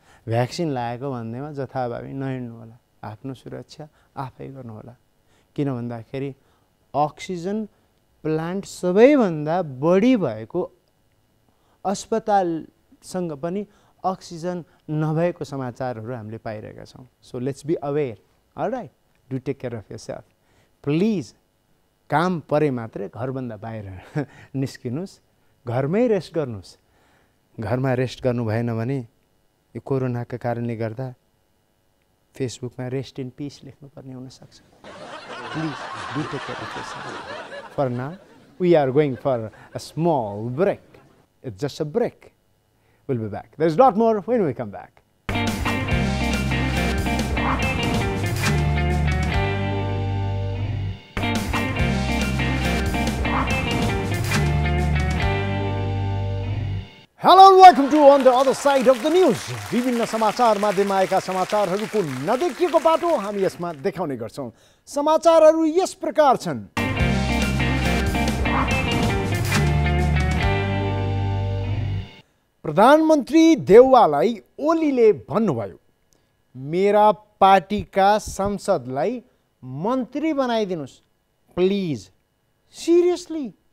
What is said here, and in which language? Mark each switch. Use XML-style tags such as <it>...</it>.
<ne>Vaccine लागेको भन्दैमा जथाभावी नहिँड्नु होला, आफ्नो सुरक्षा आफै गर्नु होला। किन भन्दाखेरि अक्सिजन प्लान्ट सबैभन्दा बढी भएको अस्पतालसँग पनि अक्सिजन नभएको समाचारहरू हामीले पाइरहेका छौँ।</ne> <en>So let's be aware. Alright, do take care of yourself please.</en> <ne>काम परे मात्रै घरभन्दा बाहिर निस्किनुहोस्, घरमै रेस्ट गर्नुहोस्। घरमा रेस्ट गर्नु भएन भने यो कोरोनाका कारणले गर्दा फेसबुकमा</ne> <en>rest in peace</en> <ne>लेख्नुपर्ने हुनसक्छ।</ne> <en>Please do take care of yourself. For now we are going for a small break. It's just a break. We'll be back. There's a lot more when we come back. Hello and welcome to On the Other Side of the News.</en> <ne>विभिन्न समाचार माध्यममा आएका समाचारहरूको नदेखिएको बाटो हामी यसमा देखाउने गर्छौं। समाचारहरू यस प्रकार छन्। प्रधानमन्त्री देउवालाई ओलीले भन्नुभयो, मेरा पार्टीका सांसदलाई मन्त्री बनाइदिनुस् प्लिज। सिरियसली</ne>